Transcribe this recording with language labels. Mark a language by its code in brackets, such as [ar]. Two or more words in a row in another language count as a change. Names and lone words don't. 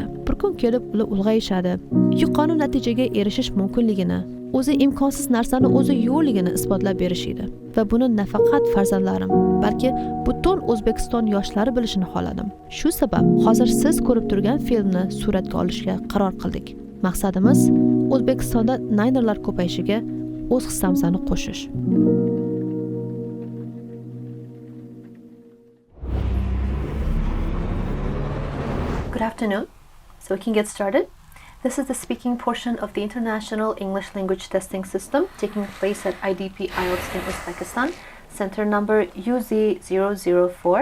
[uz] Bir kun kelib ular ulg'ayishadi, yuqori natijaga erishish mumkinligini, o'zi imkonsiz narsani o'zi yo'qligini isbotlab berishdi. Va buni nafaqat farzandlarim, balki butun O'zbekiston yoshlari bilishini xohladim. Shu sabab hozir siz ko'rib turgan filmni suratga olishga qaror qildik. Maqsadimiz O'zbekistonda naynerlar ko'payishiga o'z hissamizni qo'shish. [en] Good afternoon. So we can get started. This is the speaking portion of the International English Language Testing System taking place at IDP IELTS in Uzbekistan, center number UZ004.